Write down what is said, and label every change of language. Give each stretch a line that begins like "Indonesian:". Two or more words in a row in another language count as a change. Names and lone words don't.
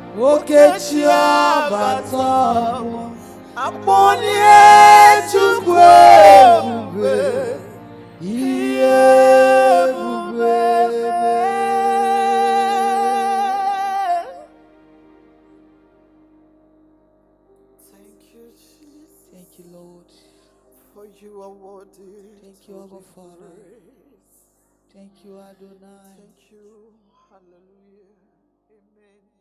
Igbo: Oke chi abata, akpọlie Chukwu ebube, ihe ebube mee.
English: Thank you, Jesus. Thank you, Lord. For you are worthy Thank you, to Abba be Father. praised. Thank you, Adonai. Thank you. Hallelujah. Amen.